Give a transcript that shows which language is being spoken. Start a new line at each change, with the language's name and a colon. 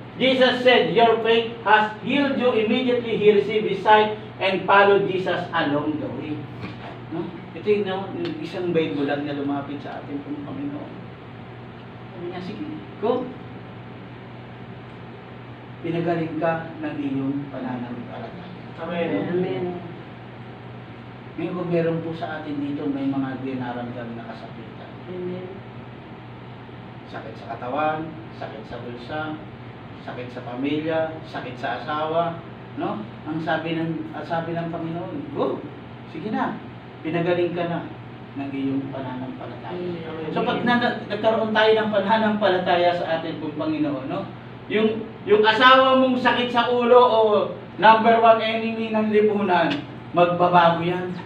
English: Jesus said, your faith has healed you. Immediately he received his sight and followed Jesus along the way.
Filipino: No? Ito yung isang Bible lang na lumapit sa ating Panginoon. Sabi niya, sige, go! Pinagaling ka ng iyong pananampalataya. Amen. Amen. Ngayon kung meron po sa atin dito, may mga dinaramdam na kasakitan. Amen. Sakit sa katawan, sakit sa bulsa, sakit sa pamilya, sakit sa asawa, no? Ang sabi ng Panginoon, go! Sige na, pinagaling ka na ng iyong pananampalataya. Amen. So pag nagkaroon tayo ng pananampalataya sa atin pong Panginoon, no? Yung asawa mong sakit sa ulo o
English: number 1 enemy
Filipino: ng lipunan, magbabago yan.